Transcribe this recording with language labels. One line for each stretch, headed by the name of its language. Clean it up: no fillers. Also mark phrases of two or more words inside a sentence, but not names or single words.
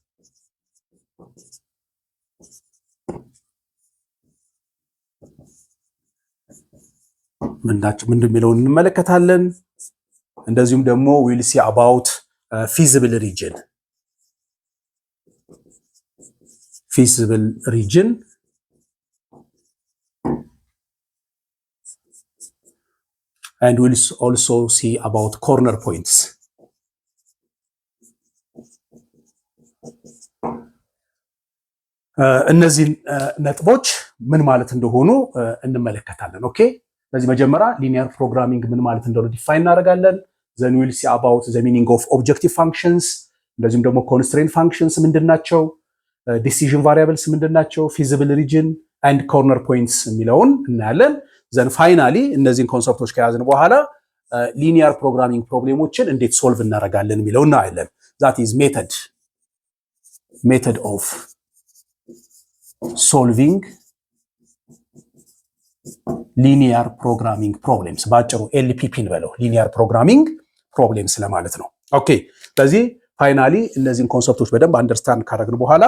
Amharic: ምንድን የሚለውን እንመለከታለን። እንደዚሁም ደግሞ
English: will see about feasible region። feasible region and we'll also see about corner points.
Amharic: እነዚህ ነጥቦች ምን ማለት እንደሆኑ እንመለከታለን። ኦኬ፣ ስለዚህ መጀመሪያ
English: linear programming
Amharic: ምን ማለት እንደሆነ ዲፋይን እናደርጋለን።
English: then we'll see about the meaning of objective functions።
Amharic: እንደዚሁም ደግሞ
English: constraint functions
Amharic: ምንድናቸው፣
English: decision variables
Amharic: ምንድናቸው፣
English: feasible region and corner points
Amharic: የሚለውን እናያለን።
English: then finally
Amharic: እነዚህን ኮንሰፕቶች ከያዝን በኋላ
English: linear programming problems
Amharic: እንዴት ሶልቭ እናደርጋለን የሚለው እናያለን።
English: that is method of solving linear programming problems።
Amharic: በአጭሩ ኤልፒፒ እንበለው፣
English: linear programming problems
Amharic: ለማለት ነው። ኦኬ፣ ስለዚህ ፋይናሊ እነዚህን ኮንሰፕቶች በደንብ አንደርስታንድ ካደረግን በኋላ